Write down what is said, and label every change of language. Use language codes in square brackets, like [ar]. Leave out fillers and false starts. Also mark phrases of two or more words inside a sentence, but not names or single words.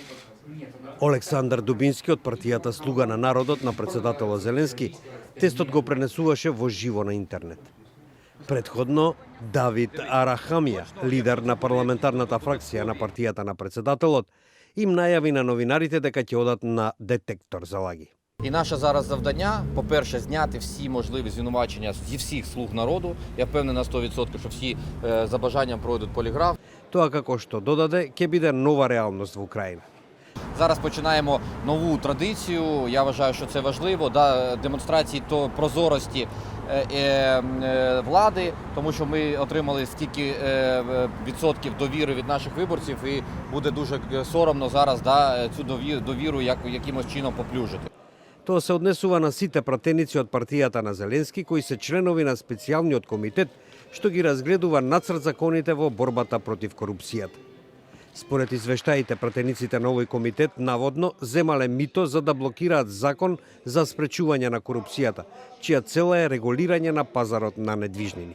[mk] Олександар Дубински од партијата Слуга на народот на председателот Зеленски тестот го пренесуваше во живо на интернет. Предходно, Давид Арахамија, лидер на парламентарната фракција на партијата на председателот, им најави на новинарите дека ќе одат на детектор за лаги. [uk] І наше зараз завдання, по-перше, зняти всі можливі звинувачення зі всіх слуг народу. Я впевнений на 100%, що всі за бажанням пройдуть поліграф. [mk] Тоа, како што додаде, ќе биде нова реалност во Украина. [uk] Зараз починаємо нову традицію. Я вважаю, що це важливо, демонстрації прозорості влади, тому що ми отримали стільки відсотків довіри від наших виборців, і буде дуже соромно зараз цю довіру якимось чином поплюжити. [mk] Тоа се однесува на сите пратеници од партијата на Зеленски, кои се членови на специјалниот комитет, што ги разгледува нацрт законите во борбата против корупцијата. Според извештаите, пратениците на овој комитет наводно земале мито за да блокираат закон за спречување на корупцијата, чија цела е регулирање на пазарот на недвижнини.